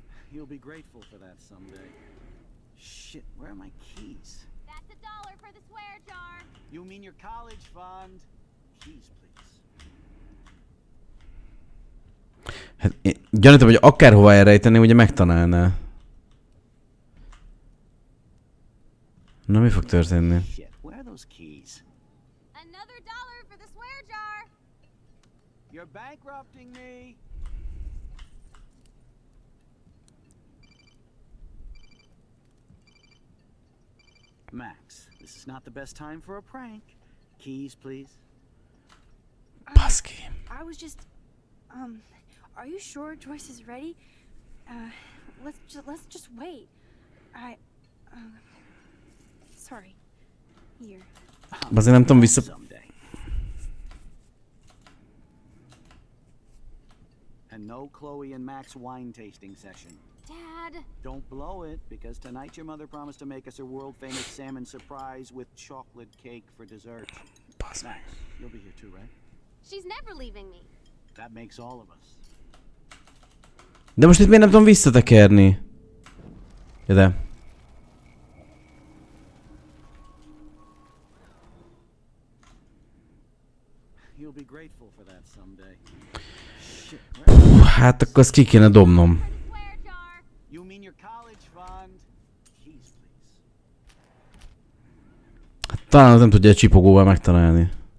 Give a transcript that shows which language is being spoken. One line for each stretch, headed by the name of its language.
English: You'll be grateful for that someday. Shit, where are my keys? That's $1 for the swear jar. You mean your college fund? Keys, please.
Hungarian: Hát én gyanítom, hogy akárhova elrejteni, ugye megtalálná. Na, mi fog történni?
English: Shit, where are those keys? Another $1 for the swear jar. You're bankrupting me. Max, this is not the best time for a prank. Keys, please.
Hungarian: Baszki.
English: I was just, are you sure Joyce is ready? Let's just wait. Sorry. Here.
Hungarian: Azért nem tudom vissza...
English: And no Chloe and Max wine tasting session. Dad. Don't blow it, because tonight your mother promised to make us a world-famous salmon surprise with chocolate cake for dessert. Max, you'll be here too, right? She's never leaving me. That makes all of us.
Hungarian: De most itt miért nem tudom visszatekerni? Ide.
English: You'll be grateful for that someday.
Hungarian: Hát akkor azt ki kéne dobnom.
English: You mean your college fund? Keys, please.
Hungarian: Talán az nem tudja egy csipogóval megtalálni.